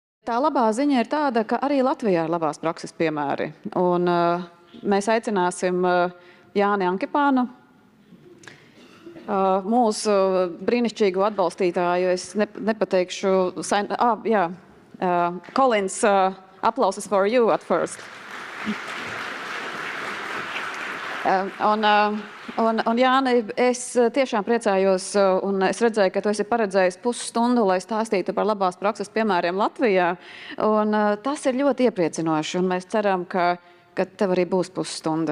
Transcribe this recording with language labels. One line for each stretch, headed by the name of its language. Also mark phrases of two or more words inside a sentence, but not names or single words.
Latvian: tā labā ziņa ir tāda, ka arī Latvijā ir labās prakses piemēri. Un mēs aicināsim Jāni Ankipānu, mūsu brīnišķīgu atbalstītāju. Es nepateikšu...
English: Collins, applauses for you at first.
Latvian: Un Jāni, es tiešām priecājos, un es redzēju, ka tu esi paredzējis pusstundu, lai stāstītu par labās prakses piemēriem Latvijā. Un tas ir ļoti iepriecinoši, un mēs ceram, ka tev arī būs pusstunda.